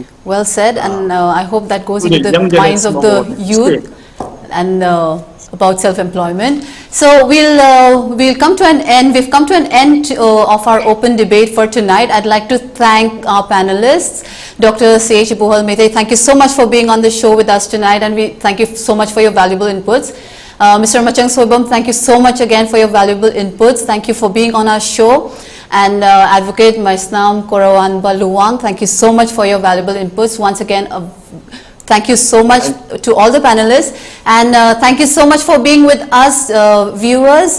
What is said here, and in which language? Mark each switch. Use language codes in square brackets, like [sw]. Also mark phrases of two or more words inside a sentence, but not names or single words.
[en] Well said, and I hope that goes to the into the young minds of the generation of our youth state. and about self-employment. So we'll come to an end. We've come to an end of our open debate for tonight. I'd like to thank our panelists, Dr. C.H. Ibohal Meitei. Thank you so much for being on the show with us tonight, and we thank you so much for your valuable inputs. Mr. Machang Soibam, thank you so much again for your valuable inputs. Thank you for being on our show. And Advocate Maisnam, Korouhanba, Luwang, thank you so much for your valuable inputs. Once again, thank you so much to all the panelists, and thank you so much for being with us, viewers.